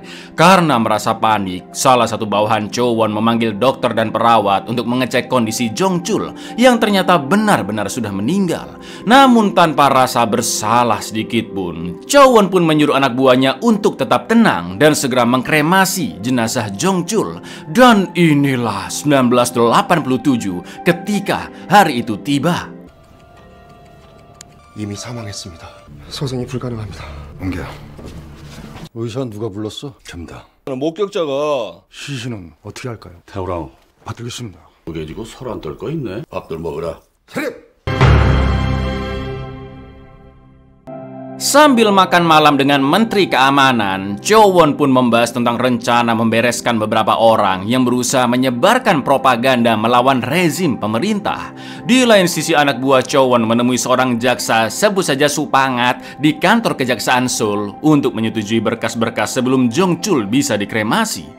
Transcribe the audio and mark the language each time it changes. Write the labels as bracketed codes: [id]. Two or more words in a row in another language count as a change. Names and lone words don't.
[id] Karena merasa panik, salah satu bawahan Cho Won memanggil dokter dan perawat untuk mengecek kondisi Jong Chul yang ternyata benar-benar sudah meninggal. Namun tanpa rasa bersalah sedikit pun, Cho Won pun menyuruh anak buahnya untuk tetap tenang dan segera mengkremasi jenazah Jong Chul. Dan inilah 1987 ketika hari itu tiba. [ko] 이미 사망했습니다. 소송이 불가능합니다. 옮겨. 의사 누가 불렀어? 접니다. 목격자가 시신은 어떻게 할까요? 태우랑 받들겠습니다. 무게 지고 설 안 떨 거 있네. 밥들 먹으라. 차렷! [id] Sambil makan malam dengan Menteri Keamanan, Cho Won pun membahas tentang rencana membereskan beberapa orang yang berusaha menyebarkan propaganda melawan rezim pemerintah. Di lain sisi, anak buah Cho Won menemui seorang jaksa, sebut saja Supangat, di kantor kejaksaan Seoul untuk menyetujui berkas-berkas sebelum Jong Chul bisa dikremasi.